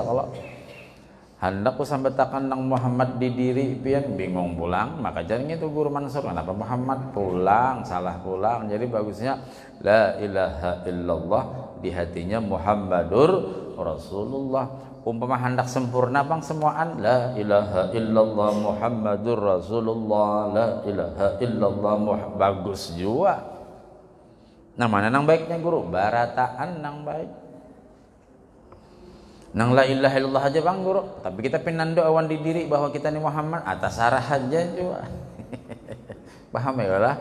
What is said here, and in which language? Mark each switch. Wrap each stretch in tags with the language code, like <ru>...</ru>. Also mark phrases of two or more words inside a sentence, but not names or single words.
<bjn>Kalau hendak ku sampai takan nang Muhammad di diri pian bingung pulang, maka jangan itu guru Mansur kenapa Muhammad pulang, salah pulang. Jadi bagusnya</bjn> <ar>لا إله إلا الله</ar> <bjn>di hatinya</bjn> <ar>محمد رسول الله.</ar> <bjn>Umpama hendak sempurna bang semuaan</bjn> <ar>لا إله إلا الله محمد رسول الله, لا إله إلا الله</ar> <bjn>bagus juga. Nah, mana nang baiknya guru? Barataan nang baik. Nang</bjn> <ar>لا إله إلا الله</ar> <bjn>aja bang guru, tapi kita pinando awan di diri bahwa kita ni Muhammad atas arah aja juga. Paham ya lah?</bjn>